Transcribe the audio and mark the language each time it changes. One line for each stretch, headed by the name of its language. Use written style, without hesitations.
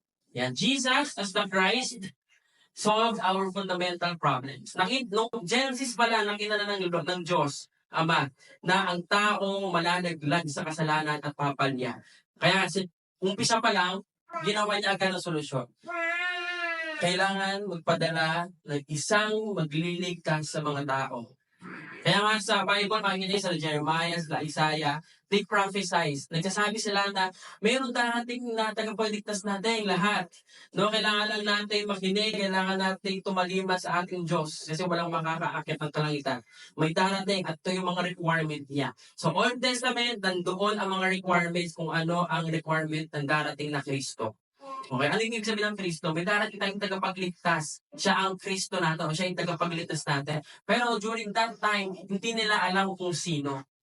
English: Yeah, Jesus as the Christ solved our fundamental problems.
Filipino: Noong Genesis pala, nakita na ng Diyos, Ama, na ang tao malalaglag sa kasalanan at papalya. Kaya umpisa pa lang, ginawa niya agad ang solusyon. Kailangan magpadala ng isang magliligtas sa mga tao. Kaya nga sa Bible, makikita sa Jeremiah, sa Isaiah,
English: they prophesize.
Filipino: Nagsasabi sila na mayroon darating na tagapagligtas natin lahat. No, kailangan lang natin makinig, kailangan natin tumalima sa ating Diyos kasi walang makakaakit ng kalangitan. May darating at ito yung mga requirement niya. So Old Testament, nandoon ang mga requirements kung ano ang requirement ng darating na Kristo. Okay, ano yung ibig sabihin ng Kristo? May darating tayong tagapagligtas. Siya ang Kristo natin, o siya yung tagapagligtas natin. Pero
English: during that time,
Filipino: hindi nila alam kung sino.